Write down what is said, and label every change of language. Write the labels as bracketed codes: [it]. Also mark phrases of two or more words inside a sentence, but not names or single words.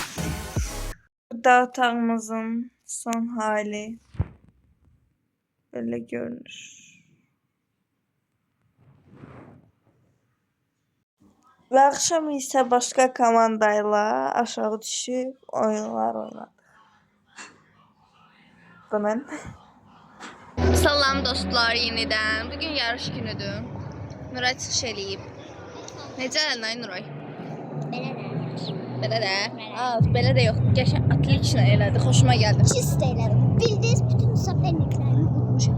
[tr] Burada otağımızın son hali böyle görünür. Ve akşam ise başka komandayla aşağı düşüp oyunlar oynadık. Bunun. [az] Salam dostlar yenidən. Bugün yarış günüdür. Nuray çıxış eləyib. Necə əlin Nuray? Belə də. Belə də yox. Qəşəng atliklə elədi. Xoşuma gəldi. Çist elədim. Bildiniz bütün sabitliklərimi unutmuşam.